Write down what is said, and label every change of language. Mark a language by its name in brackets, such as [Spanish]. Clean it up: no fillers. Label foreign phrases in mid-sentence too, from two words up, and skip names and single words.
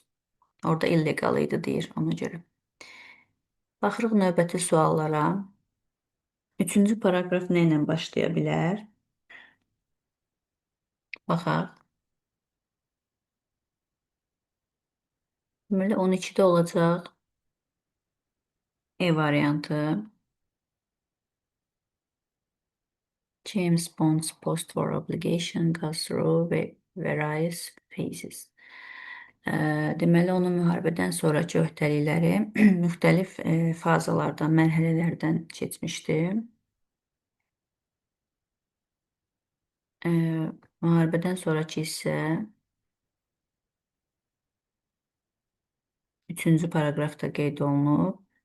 [Azerbaijani] Orada illegal idi deyir ona görə. Baxırıq növbəti suallara. Üçüncü paragraf nə ilə başlaya bilər? Baxaq. Deməli 12-də olacaq E variantı. [English] James Bond's post-war obligation goes through various phases. [Azerbaijani] Deməli, onun müharibədən sonraki öhdəlikləri müxtəlif fazalardan, mərhələlərdən keçmişdi. Müharibədən sonraki isə 3-cü paragrafda qeyd olunub.